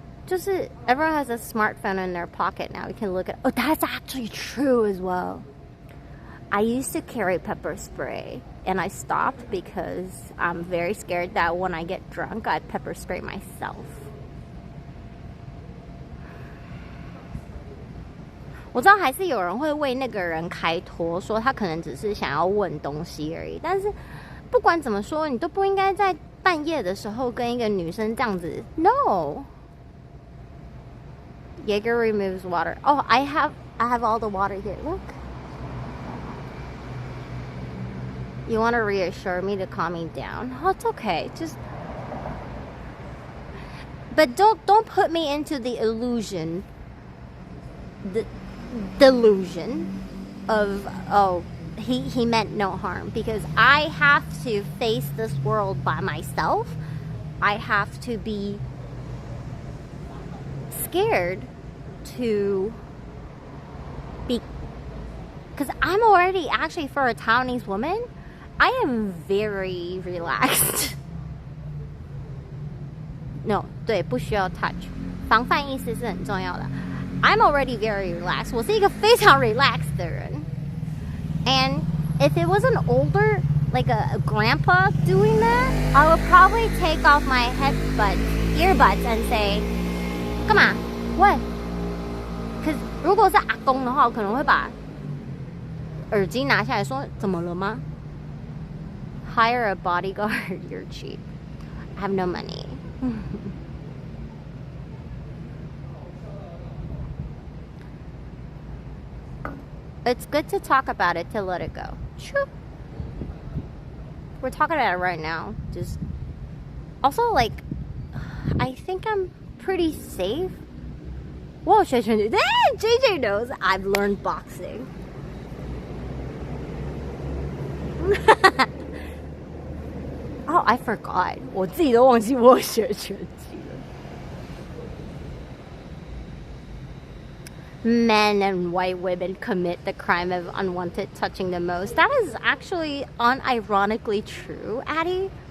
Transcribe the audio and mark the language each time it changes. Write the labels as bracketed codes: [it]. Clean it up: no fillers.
[en] Just everyone has a smartphone in their pocket now. You can look at. Oh, that's actually true as well. I used to carry pepper spray, and I stopped because I'm very scared that when I get drunk, I'd pepper spray myself. [zh] 我知道还是有人会为那个人开脱，说他可能只是想要问东西而已。但是不管怎么说，你都不应该在半夜的时候跟一个女生这样子。 [en] No. Jaeger removes water. Oh, I have all the water here. Look. You want to reassure me to calm me down? Oh, it's okay. But don't put me into the illusion. The delusion of, oh, he meant no harm, because I have to face this world by myself. I have to be scared to be, because I'm already, actually, for a Taiwanese woman, I am very relaxed. [zh] No, 对，不需要 touch. 防范意识是很重要的。 [en] I'm already very relaxed. [zh] 我是一个非常 relaxed 的人。 [en] And if it was an older, like a grandpa doing that, I would probably take off my earbuds and say, 干嘛？ [zh] 喂 Because 如果是阿公的话，我可能会把耳机拿下来说，怎么了吗？ [en] Hire a bodyguard, you're cheap. I have no money. It's good to talk about it to let it go. Sure. We're talking about it right now. Just also, like, I think I'm pretty safe. Whoa, JJ knows I've learned boxing. Oh, I forgot. [zh] 我自己都忘记我学拳击了。 [en] Men and white women commit the crime of unwanted touching the most. That is actually unironically true, Addie.